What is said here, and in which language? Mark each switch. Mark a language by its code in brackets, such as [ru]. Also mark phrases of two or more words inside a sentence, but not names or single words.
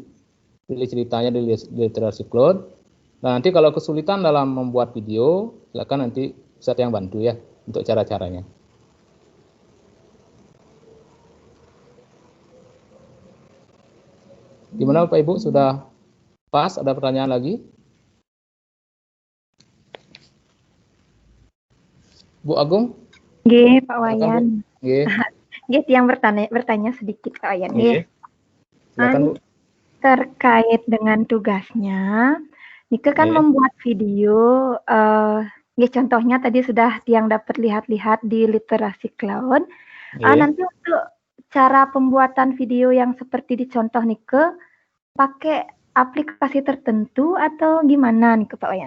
[id] Pilih ceritanya di Literasi Cloud. Nah, nanti kalau kesulitan dalam membuat video, silakan nanti Ustadz yang bantu ya untuk cara-caranya. Gimana Bapak Ibu, sudah pas? Ada pertanyaan lagi? Bu Agung? Nggih, Pak Wayan. Nggih. Nggih, yang bertanya sedikit Pak Wayan. Nggih. Silakan Bu. Terkait dengan tugasnya, Nike kan membuat video, contohnya tadi sudah yang dapat lihat-lihat di Literasi Cloud. Nanti untuk cara pembuatan video yang seperti dicontoh Nike, pakai aplikasi tertentu atau gimana nih Pak Wayan?